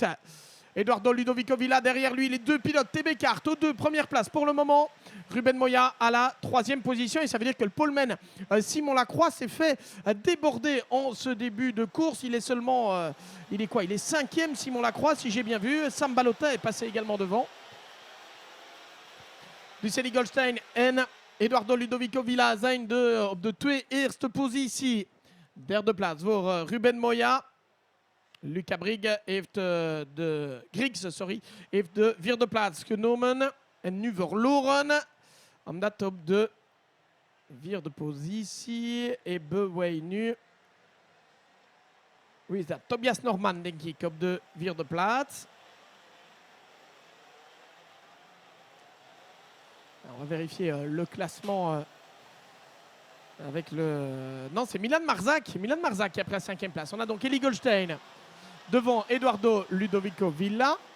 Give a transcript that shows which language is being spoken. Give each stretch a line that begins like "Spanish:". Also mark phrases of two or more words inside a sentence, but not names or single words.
French: Eduardo Ludovico Villa derrière lui. Les deux pilotes TB Kart aux deux premières places pour le moment. Ruben Moya à la troisième position. Et ça veut dire que le poleman Simon Lacroix s'est fait déborder en ce début de course. Il est seulement... il est quoi? Il est cinquième Simon Lacroix si j'ai bien vu. Sam Balota est passé également devant.
Dutch: Dus Eli Goldstein en Eduardo Ludovico Villa zijn op de twee eerste positie. Derde plaats voor Ruben Moya. Luca Griggs heeft de vierde plaats genomen. En nu verloren. Omdat op de vierde positie hebben wij nu... Wie is dat? Tobias Norman, denk ik, op de vierde plaats.
French: On va vérifier le classement avec le... Non, c'est Milan Marzak. Milan Marzak qui a pris la cinquième place. On a donc Eli Goldstein devant Eduardo Ludovico Villa.